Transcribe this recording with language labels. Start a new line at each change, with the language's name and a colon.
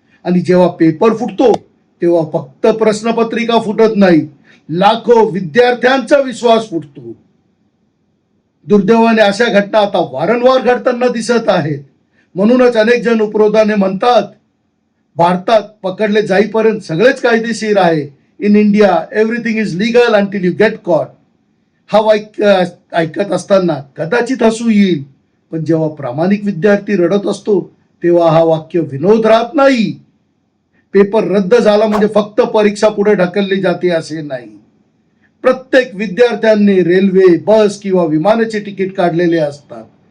Marathi: आणि जेव्हा पेपर फुटतो तेव्हा फक्त प्रश्नपत्रिका फुटत नाही, लाखो विद्यार्थ्यांचा विश्वास फुटतो. दुर्दैवाने अशा घटना आता वारंवार घडताना दिसत आहेत. म्हणूनच अनेक जण उपरोधाने म्हणतात भारतात पकडले जाईपर्यंत सगळेच कायदेशीर आहे.
English: In India everything is legal until you get caught.
Marathi: हा वाक्य ऐकत असताना कदाचित हसू येईल, पण जेव्हा प्रामाणिक विद्यार्थी रडत असतो तेव्हा हा वाक्य विनोद राहत नाही. पेपर रद्द झाला म्हणजे फक्त परीक्षा पुढे ढकलली जाते असे नाही. प्रत्येक विद्यार्थ्यांनी रेल्वे, बस किंवा विमानाचे तिकीट काढलेले असतात.